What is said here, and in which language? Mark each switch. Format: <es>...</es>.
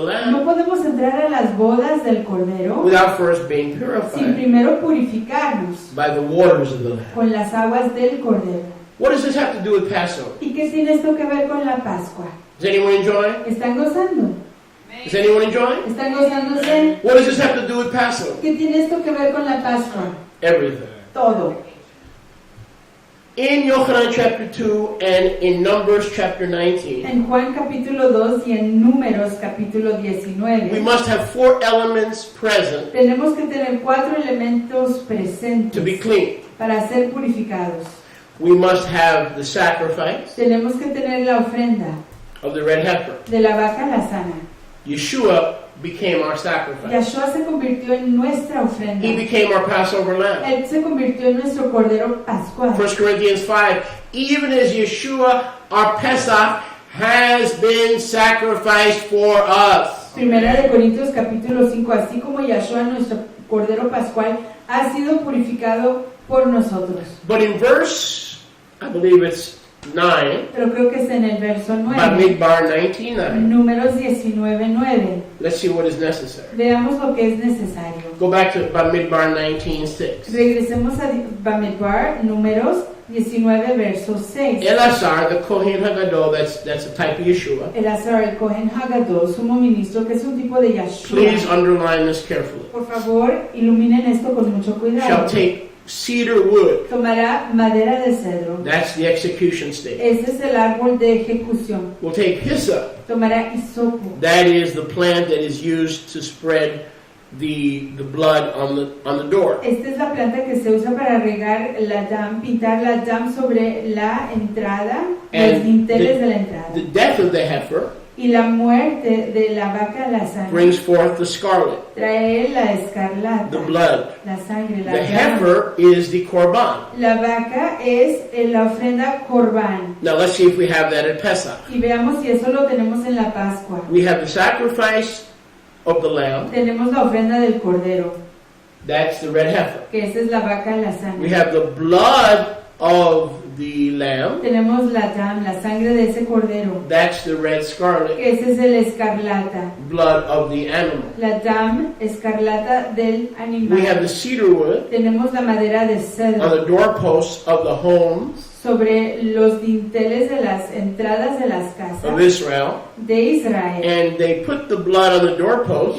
<es>No</es> <en>Lamb</en> <es>podemos entrar a las bodas del Cordero</es> <en>without first being</en> <es>sin</es> <en>purified</en> <es>primero purificarnos</es> <en>by the waters of the Lamb.</en> <es>con las aguas del Cordero.</es> <en>What does this have to do with Passover?</en> <es>¿Y qué tiene esto que ver con la Pascua?</es> <en>Is anyone enjoying?</en> <es>¿Están gozando?</es> <en>Is anyone enjoying?</en> <es>¿Están gozándose?</es> <en>What does this have to do with Passover?</en> <es>¿Qué tiene esto que ver con la Pascua?</es> <en>Everything.</en> <es>Todo.</es> <en>In Yochanan chapter 2 and in Numbers chapter 19,</en> <es>En Juan capítulo 2 y en Números capítulo</es> <en>we</en> <es>19,</es> <en>must have 4 elements present</en> <es>tenemos que tener 4 elementos</es> <en>to be</en> <es>presentes</es> <en>clean.</en> <es>para ser purificados.</es> <en>We must have the sacrifice</en> <es>Tenemos que tener la ofrenda</es> <en>of the red heifer.</en> <es>de la vaca alazana.</es> <en>Yeshua became our sacrifice.</en> <es>Yeshua se convirtió en nuestra ofrenda.</es> <en>He became our Passover lamb.</en> <es>Él se convirtió en nuestro Cordero Pascual.</es> <en>1 Corinthians 5, even as Yeshua, our Pesach, has been sacrificed for us.</en> <es>Primera de Corintios capítulo 5, así como Yeshua, nuestro Cordero Pascual, ha sido purificado por nosotros.</es> <en>But in verse, I believe it's 9,</en> <es>Pero creo que es en el verso 9.</es> <en>Bamidbar 19:9.</en> <es>Números 19:9.</es> <en>Let's see what is necessary.</en> <es>Veamos lo que es necesario.</es> <en>Go back to Bamidbar 19:6.</en> <es>Regresemos a Bamidbar, Números 19, verso 6.</es> <en>Elazar, the Kohen Hagadol, that's a type of Yeshua.</en> <es>Elazar, el Cohen Hagadol, sumo ministro, que es un tipo de Yeshua.</es> <en>Please underline this carefully.</en> <es>Por favor, iluminen esto con mucho</es> <en>Shall</en> <es>cuidado.</es> <en>take cedar wood.</en> <es>Tomará madera de cedro.</es> <en>That's the execution stage.</en> <es>Ese es el árbol de ejecución.</es> <en>We'll take hyssop.</en> <es>Tomará hisopo.</es> <en>That is the plant that is used to spread the blood on the door.</en> <es>Esta es la planta que se usa para regar la dam, pintar la dam sobre la entrada, los</es> <en>And</en> <es>dinteles de la entrada.</es> <en>the death of the heifer</en> <es>Y la muerte de la vaca alazana</es> <en>brings forth the scarlet,</en> <es>trae la escarlata,</es> <en>the blood.</en> <es>la sangre, la</es> <en>The</en> <es>llama.</es> <en>heifer is the korban.</en> <es>La vaca es la ofrenda corbán.</es> <en>Now let's see if we have that at Pesach.</en> <es>Y veamos si eso lo tenemos en la Pascua.</es> <en>We have the sacrifice of the lamb.</en> <es>Tenemos la ofrenda del cordero,</es> <en>That's the red heifer.</en> <es>que esa es la vaca alazana.</es> <en>We have the blood of the lamb.</en> <es>Tenemos la dam, la sangre de ese cordero,</es> <en>That's the red scarlet,</en> <es>que ese es el escarlata.</es> <en>blood of the animal.</en> <es>La dam escarlata del</es> <en>We have</en> <es>animal.</es> <en>the cedar wood</en> <es>Tenemos la madera de</es> <en>on</en> <es>cedro</es> <en>the doorposts of the homes</en> <es>sobre los dinteles de las entradas de las casas</es> <en>of Israel,</en> <es>de Israel.</es> <en>and they put the blood on the doorpost</en>